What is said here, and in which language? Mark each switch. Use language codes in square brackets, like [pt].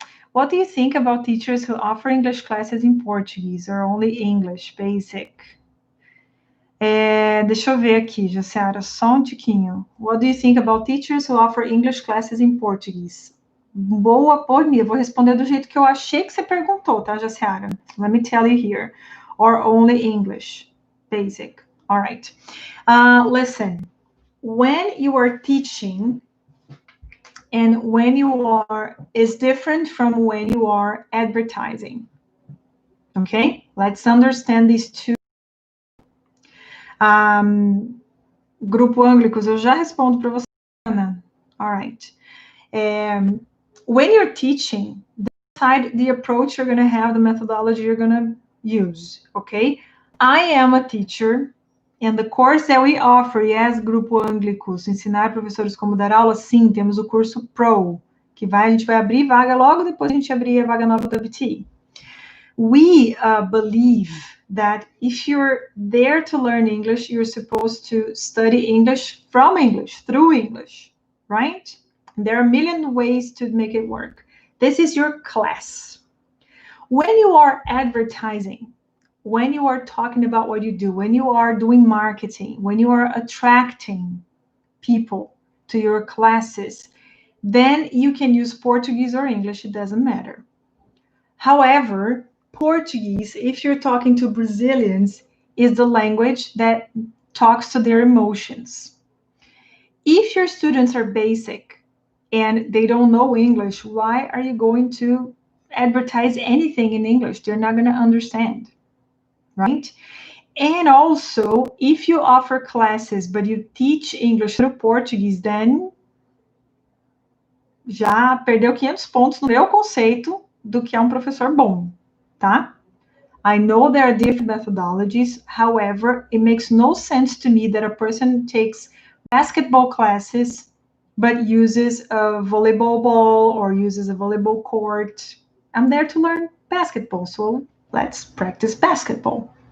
[en] What do you think about teachers who offer English classes in Portuguese or only English, basic? [pt] Deixa eu ver aqui, Jaciara, só tiquinho. [en] What do you think about teachers who offer English classes in Portuguese? [pt] Boa, por mim. Eu vou responder do jeito que eu achei que você perguntou, tá, Jaciara? [en] Let me tell you here. Or only English, basic. All right. Listen, when you are teaching and when you are, is different from when you are advertising. Okay? Let's understand these two. [pt] Grupo Anglicos, eu já respondo para você, Ana. [en] All right. When you're teaching, decide the approach you're going to have, the methodology you're going to use, okay? I am a teacher, and the course that we offer, yes, [pt] Grupo Anglicos, ensinar professores como dar aula, sim, temos o curso Pro, que a gente vai abrir vaga logo depois a gente abrir a vaga nova da BT. [en] We believe that if you're there to learn English, you're supposed to study English from English, through English, right? There are a million ways to make it work. This is your class. When you are advertising, when you are talking about what you do, when you are doing marketing, when you are attracting people to your classes, then you can use Portuguese or English, it doesn't matter. However, Portuguese, if you're talking to Brazilians, is the language that talks to their emotions. If your students are basic and they don't know English, why are you going to advertise anything in English? They're not going to understand, right? And also, if you offer classes, but you teach English through Portuguese, then [pt] já perdeu 500 pontos no meu conceito do que é um professor bom, tá? [en] I know there are different methodologies. However, it makes no sense to me that a person takes basketball classes but uses a volleyball ball or uses a volleyball court. I'm there to learn basketball, so let's practice basketball.